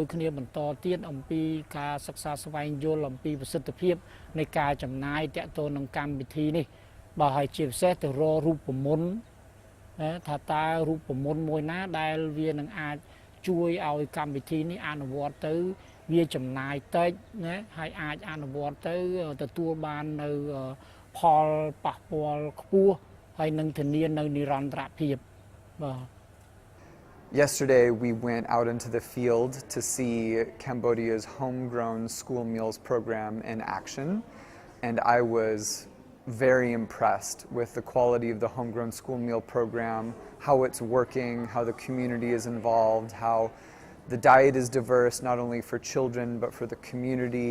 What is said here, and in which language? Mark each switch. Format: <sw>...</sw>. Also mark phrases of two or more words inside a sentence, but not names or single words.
<km>គ្នាបន្តទៀតអំពីការសិក្សាស្វែងយល់អំពីប្រសិទ្ធភាពនៃការចំណាយតាក់ទងនឹងកម្មវិធីនេះបើឲ្យជាពិសេសទៅរករូបមន្តថាតើរូបមន្តមួយណាដែលវានឹងអាចជួយឲ្យកម្មវិធីនេះអនុវត្តទៅវាចំណាយតិចណាហើយអាចអនុវត្តទៅទទួលបាននៅផលប៉ះពាល់ខ្ពស់ហើយនឹងធានានៅនិរន្តរភាព</km> <en>Yesterday, we went out into the field to see Cambodia's homegrown school meals program in action, and I was very impressed with the quality of the homegrown school meal program, how it's working, how the community is involved, how the diet is diverse not only for children but for the community.</en>